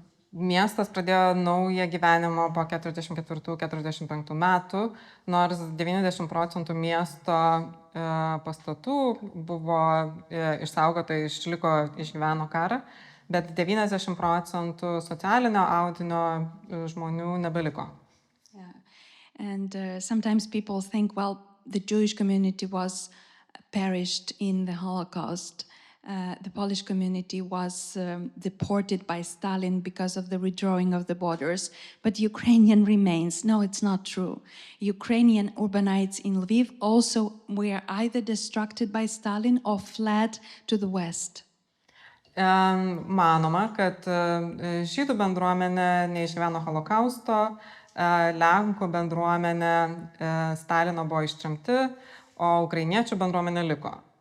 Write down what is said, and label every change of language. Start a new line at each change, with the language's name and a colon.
Lithuanian: Miestas pradėjo naują gyvenimą po 44-45 metų, nors 90% miesto pastatų buvo išsaugota, išliko, išgyveno karą, bet 90% socialinio audinio žmonių nebeliko.
English: Yeah. And sometimes people think, well, the Jewish community was perished in the Holocaust. The Polish community was deported by Stalin because of the redrawing of the borders, but Ukrainian remains. No, it's not true. Ukrainian urbanites in Lviv also were either destructed by Stalin or fled to the west.
Lithuanian: Manoma, kad žydų bendruomenė neišgyveno holokausto, lenkų bendruomenė Stalino buvo ištremti, o ukrainiečių bendruomenė liko.